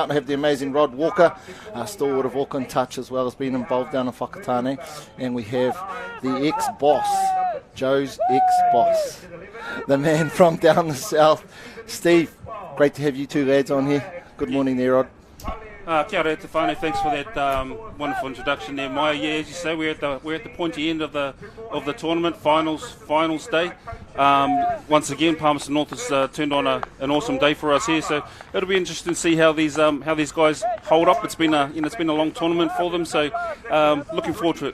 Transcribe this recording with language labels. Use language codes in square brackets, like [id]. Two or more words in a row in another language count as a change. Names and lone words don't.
[en] And I have the amazing Rod Walker, stalwart of Auckland Touch, as well as being involved down in Whakatane. And we have the ex-boss, Joe's ex-boss, the man from down the south, Steve. Great to have you 2 lads on here. Good morning there, Rod. [mi] Kia ora te whānau, [en] thanks for that wonderful introduction there, Maya. Yeah, as you say, we're at the pointy end of the tournament, finals day. Once again, Palmerston North has turned on an awesome day for us here, so it'll be interesting to see how these guys hold up. It's been a long tournament for them, so looking forward to it.